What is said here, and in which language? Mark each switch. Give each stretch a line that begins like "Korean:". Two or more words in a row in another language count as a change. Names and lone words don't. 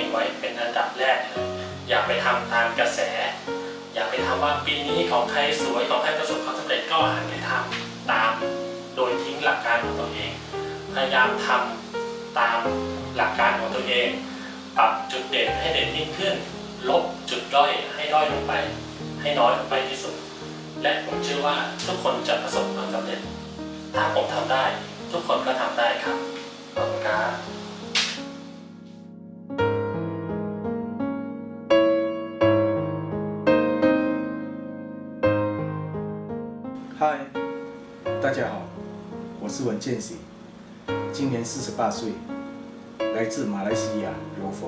Thai: ไว้เป็นอันดับแรกเลยอย่าไปทำตามกระแสอย่าไปทำว่าปีนี้ของใครสวยของใครประสบความสำเร็จก็หันไปทำตามโดยทิ้งหลักการของตัวเองพยายามทำตามหลักการของตัวเองปรับจุดเด่นให้เด่นยิ่งขึ้นลบจุดด้อยให้ด้อยลงไปให้น้อยลงไปที่สุดและผมเชื่อว่าทุกคนจะประสบความสำเร็จถ้าผมทำได้ทุกคนก็ทำได้ครับขอบคุณครับ
Chinese: 嗨，大家好，我是文健喜，今年48岁，来自马来西亚柔佛。